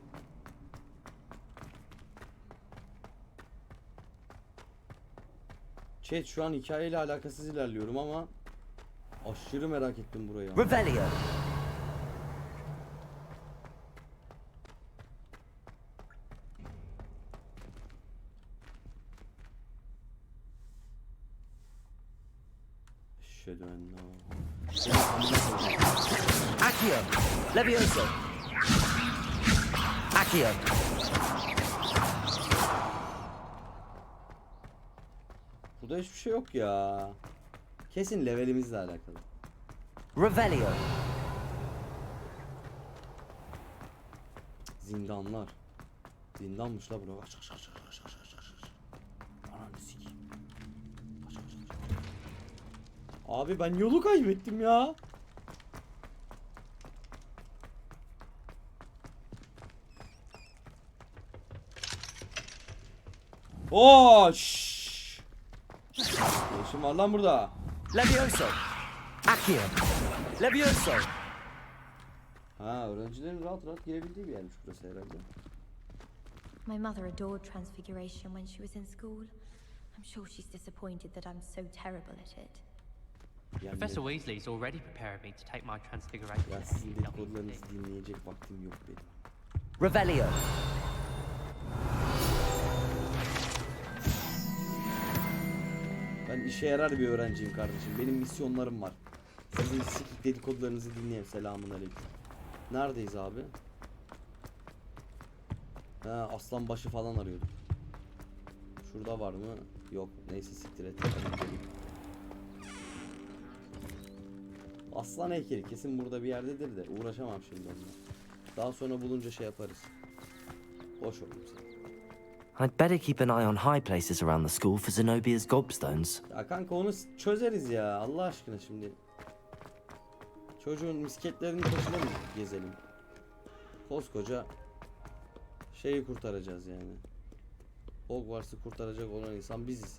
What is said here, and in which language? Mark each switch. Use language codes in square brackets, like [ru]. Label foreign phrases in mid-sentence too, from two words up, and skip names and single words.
[tr] Chat şu an hikayeyle alakasız ilerliyorum ama aşırı merak ettim burayı. Revelio. [ar] أشهد أن لا. [tr] Accio. Levioso. Accio. Burada hiçbir şey yok ya. Kesin levelimizle alakalı. Revelio. Zindanlar. Zindanmış la bura. Ananı sikeyim. Abi ben yolu kaybettim ya. Oo, şşş. Ne işin var lan burada? Levioso. Accio. Levioso. Ha, öğrencilerin rahat rahat girebildiği bir yermiş burası herhalde. [en] My mother adored Transfiguration when she was in school. I'm sure she's disappointed that I'm so terrible at it. Professor Weasley is already preparing me to take my Transfiguration. [tr] Ya sizin dedikodularınızı dinleyecek vaktim yok benim. Revelio. Ben işe yarar bir öğrenciyim kardeşim. Benim misyonlarım var. Sizin sikik dedikodularınızı dinleyeyim. Selamun aleyküm. Neredeyiz abi? Ha, aslan başı falan arıyorduk. Şurada var mı? Yok. Neyse siktir et. Aslan heykeli kesin burada bir yerdedir de uğraşamam şimdi onunla. Daha sonra bulunca şey yaparız. Boş olayım sen. [en] I'd better keep an eye on high places around the school for Zenobia's gobstones. [tr] Ya kanka onu çözeriz ya Allah aşkına şimdi. Çocuğun misketlerini taşına mı gezelim? Koskoca şeyi kurtaracağız yani. Hogwarts'ı kurtaracak olan insan biziz.